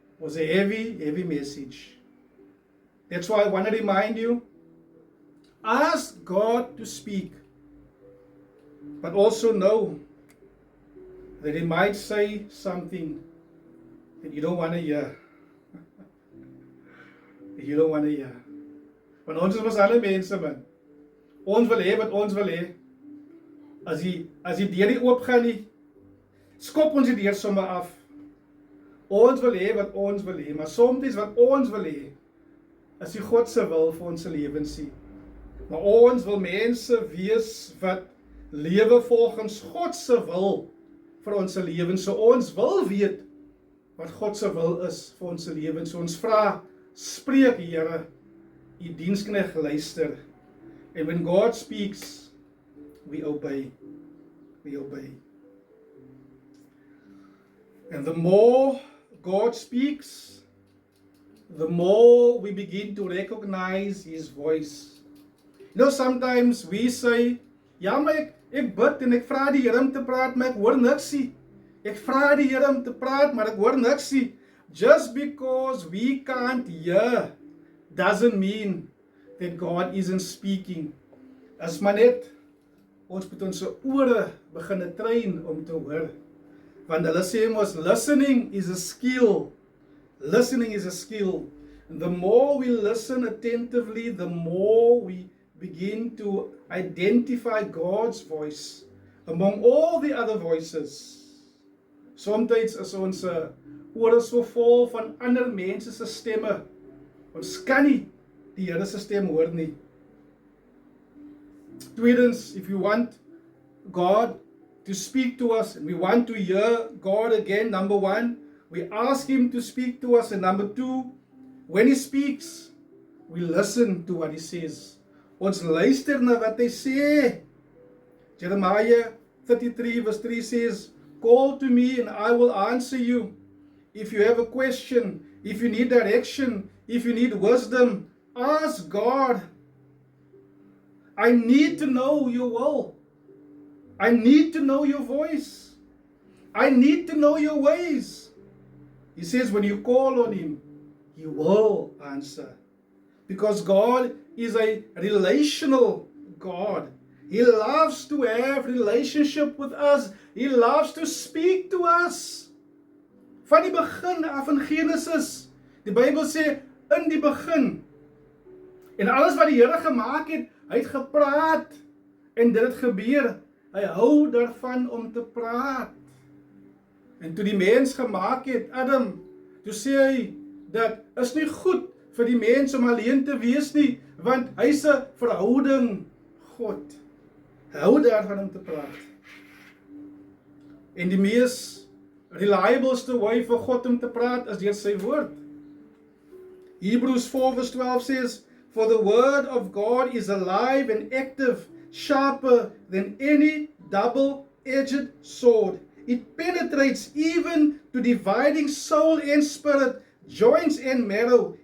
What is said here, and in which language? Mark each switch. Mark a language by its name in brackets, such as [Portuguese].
[English] It was a heavy, heavy message. That's why I want to remind you, ask God to speak, but also know that He might say something that you don't want to hear. That you don't want to hear. [Afrikaans] Want ons is mos alle mense, man. Ons wil hê wat ons wil hê. As die deur nie oopgaan nie, skop ons die deur sommer af. Ons wil hê wat ons wil hê, maar soms wat ons wil hê, is die God se wil vir ons lewens nie. Maar ons wil mense wees wat lewe volgens God se wil vir ons lewens. So ons wil weet wat God se wil is vir ons lewens. So ons vra, spreek Here, U diensknegt luister. [English] And when God speaks, we obey. We obey. And the more God speaks, the more we begin to recognize His voice. You know, sometimes we say, [Afrikaans] "Ja, maar ek bid en ek vra die Here om te praat, maar ek hoor niks nie. Ek vra die Here om te praat, maar ek hoor niks nie." [English] Just because we can't hear doesn't mean that God isn't speaking. [Afrikaans] As maar net ons moet ons ore begin train om te hoor. Want hulle sê mos, [English] listening is a skill. Listening is a skill. And the more we listen attentively, the more we begin to identify God's voice among all the other voices. [Afrikaans] Sometimes is ons ore so vol van ander mense se stemme. Ons kan nie die Here se stem hoor nie. [English] Tweedens, if you want God to speak to us and we want to hear God again, number one, we ask Him to speak to us, and number two, when He speaks, we listen to what He says. [Afrikaans] Ons luister na wat hy sê. [English] Jeremiah 33 verse 3 says, call to me and I will answer you. If you have a question, if you need direction, if you need wisdom, ask God. I need to know your will. I need to know your voice. I need to know your ways. He says when you call on him, he will answer. Because God is a relational God. He loves to have relationship with us. He loves to speak to us. [Afrikaans] Van die begin af in Genesis, die Bybel sê, in die begin, en alles wat die Here gemaak het, hy het gepraat, en dit het gebeur, hy hou daarvan om te praat. En toe die mens gemaak het, Adam, toe sê hy, dat is nie goed vir die mens om alleen te wees nie, want hy is 'n verhouding God. Hy hou daarvan om te praat. En die mees reliableste way vir God om te praat is deur sy woord. [English] Hebrews 4 verse 12 says, for the word of God is alive and active, sharper than any double-edged sword. It penetrates even to dividing soul and spirit, joints and marrow.